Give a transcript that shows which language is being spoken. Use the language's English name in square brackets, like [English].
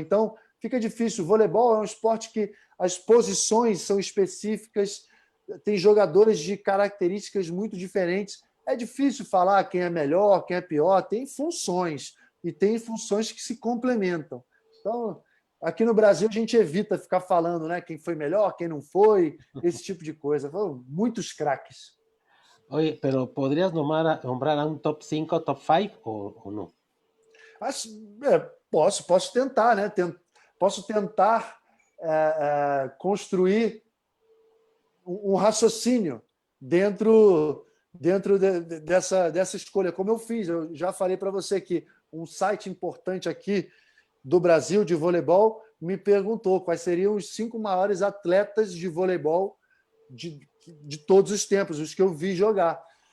[Portuguese] Então, fica difícil. O voleibol é um esporte que as posições são específicas, tem jogadores de características muito diferentes. É difícil falar quem é melhor, quem é pior. Tem funções, e tem funções que se complementam. Então, aqui no Brasil, a gente evita ficar falando, né, quem foi melhor, quem não foi, esse tipo de coisa. Foram muitos craques. [Spanish] Oye, pero ¿podrías nombrar a un top 5, top 5 o no? [Portuguese] Posso tentar, né? Posso tentar construir um raciocínio dentro dessa escolha, como eu fiz. Eu já falei para você que um site importante aqui do Brasil de voleibol me perguntou quais seriam os 5 maiores atletas de voleibol de todos os tempos, os que eu vi jogar.